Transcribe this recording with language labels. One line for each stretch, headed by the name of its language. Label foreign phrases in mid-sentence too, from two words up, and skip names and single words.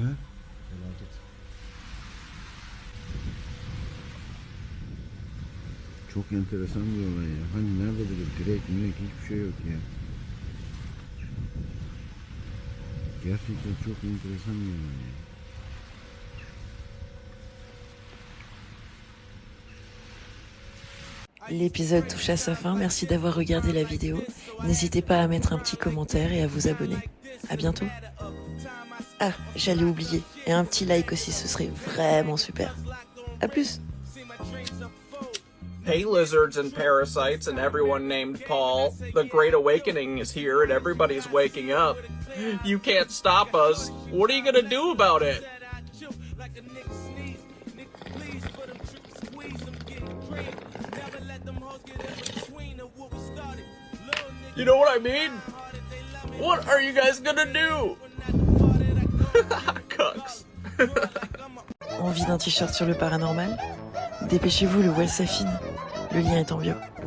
Turkish: Felaket. Çok enteresan bir olay ya. Hani nerede böyle direk hiçbir şey yok ya. Gerçekten çok enteresan bir olay ya.
French: L'épisode touche à sa fin, merci d'avoir regardé la vidéo. N'hésitez pas à mettre un petit commentaire et à vous abonner. À bientôt. Ah, j'allais oublier. Et un petit like aussi, ce serait vraiment super. À plus.
English: Hey, lizards and parasites and everyone named Paul. The Great Awakening is here and everybody's waking up. You can't stop us. What are you gonna do about it? You know what I mean? What are you guys gonna do? Cucks.
French: Envie d'un t-shirt sur le paranormal? Dépêchez-vous, le voile s'affine. Le lien est en bio.